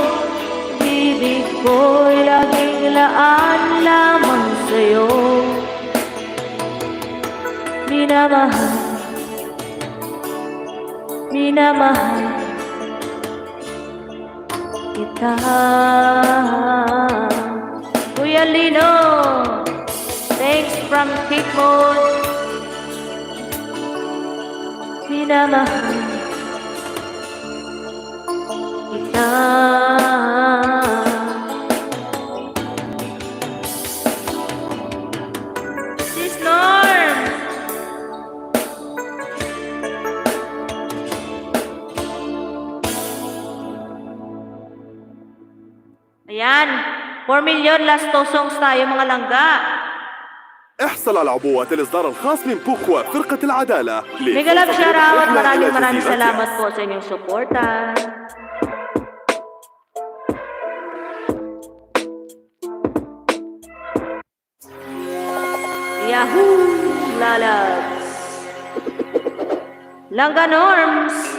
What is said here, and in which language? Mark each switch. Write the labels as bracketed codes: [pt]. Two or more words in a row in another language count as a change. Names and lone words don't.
[tl] Ibig ko'y laging laan lamang sa'yo. Minamahal, minamahal kita. [en] Kuya Lino, thanks from Tikmon. [tl] Minamahal kita. Sis Norm, ayan, 4 million [en] last 2 songs [tl] tayo mga langga. [ar] احصل على عبوات الإصدار الخاص من بوكوا فرقة العدالة. [en] Mega love shoutout, [tl] maraming salamat po sa inyong suporta. Yahoo! Lalabs! Langga Norms!